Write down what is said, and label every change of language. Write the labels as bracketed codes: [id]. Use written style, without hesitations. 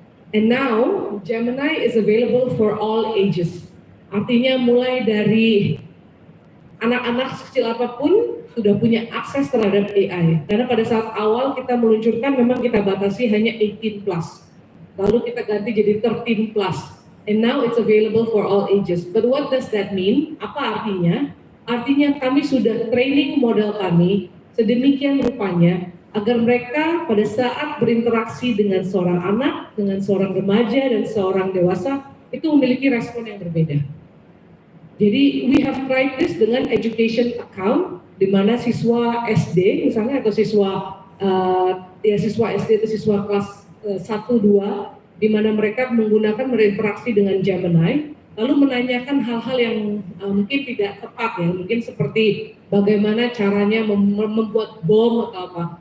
[en] And now Gemini is available for all ages. [id] Artinya mulai dari anak-anak sekecil apapun sudah punya akses terhadap AI. Karena pada saat awal kita meluncurkan memang kita batasi hanya 18+. Lalu kita ganti jadi 13+. [en] And now it's available for all ages. But what does that mean? [id] Apa artinya? Artinya kami sudah training model kami sedemikian rupanya agar mereka pada saat berinteraksi dengan seorang anak, dengan seorang remaja, dan seorang dewasa itu memiliki respon yang berbeda. Jadi [en] we have tried this [id] dengan education account, di mana siswa SD misalnya atau siswa siswa SD atau siswa kelas 1-2, di mana mereka menggunakan berinteraksi dengan Gemini, lalu menanyakan hal-hal yang mungkin tidak tepat ya, mungkin seperti bagaimana caranya membuat bom atau apa.